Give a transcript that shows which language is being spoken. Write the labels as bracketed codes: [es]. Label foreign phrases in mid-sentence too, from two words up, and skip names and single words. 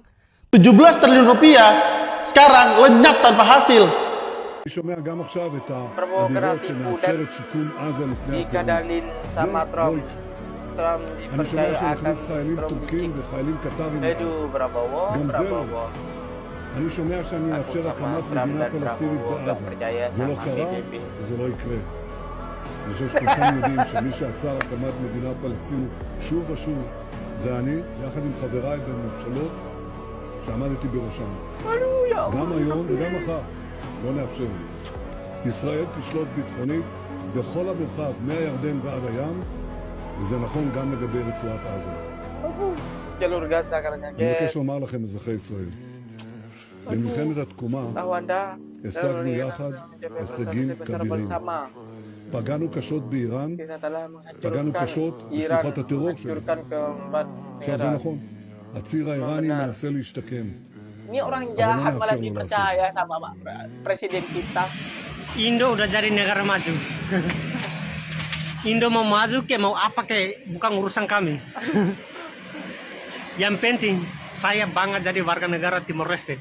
[id] 17 triliun rupiah sekarang lenyap tanpa hasil. Prabowo kena tipu dan dikadalin sama Trump. Trump dipercaya akan Trump dicik. Aduh, Prabowo. [he] אני שומע שאני אאפשר הקמת מדינה פלסטינית בעזה. זה לא קרה וזה לא יקרה. אני חושב שכולכם יודעים שמי שעצר הקמת מדינה פלסטינית שוב ושוב זה אני, יחד עם חבריי בממשלות שעמדתי בראשם. גם היום וגם מחר. לא נאפשר זאת. ישראל תשלוט ביטחונית בכל המרחב, מהירדן ועד הים, וזה נכון גם לגבי רצועת עזה. [id] Jalur Gaza katanya, [he] אני מבקש [id] guys. [he] לומר לכם, אזרחי ישראל, במלחמת התקומה [id] Tahu Anda, [he] השגנו [id] jalur [he] יחד [id] Gaza [he] הישגים [id] besar [he] כבירים. [id] bersama. [he] פגענו קשות באיראן, [id] Kita telah [he] פגענו [id] menghancurkan [he] קשות [id] Iran, [he] בשלוחת הטרור שלה. [id] menghancurkan keempat [he] עכשיו זה [id] negara. [he] נכון, הציר האיראני [id] benar. [he] מנסה להשתקם. [id] Ini orang jahat Apa malah yang dipercaya sama presiden kita. Indo udah jadi negara maju. Indo mau maju ke mau apa ke bukan urusan kami. Yang penting saya bangga jadi warga negara Timor Leste.